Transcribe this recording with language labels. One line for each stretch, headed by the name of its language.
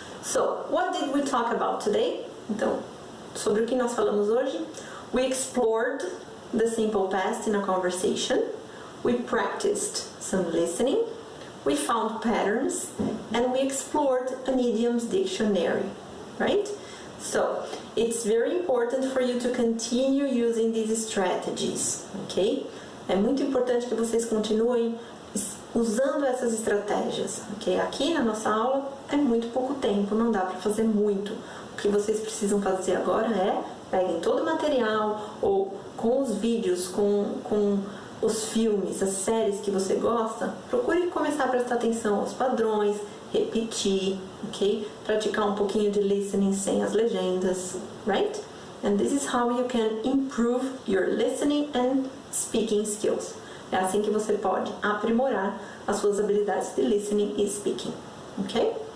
English: So, what did we talk about today?
Portuguese: Então, sobre o que nós falamos hoje?
English: We explored the simple past in a conversation. We practiced some listening. We found patterns. And we explored an idioms dictionary, right? So, it's very important for you to continue using these strategies, ok?
Portuguese: É muito importante que vocês continuem usando essas estratégias, ok? Aqui na nossa aula é muito pouco tempo, não dá para fazer muito. O que vocês precisam fazer agora é peguem todo o material ou com os vídeos, com os filmes, as séries que você gosta, procure começar a prestar atenção aos padrões, repetir, ok? Praticar um pouquinho de listening sem as legendas, right?
English: And this is how you can improve your listening and speaking skills.
Portuguese: É assim que você pode aprimorar as suas habilidades de listening e speaking, ok?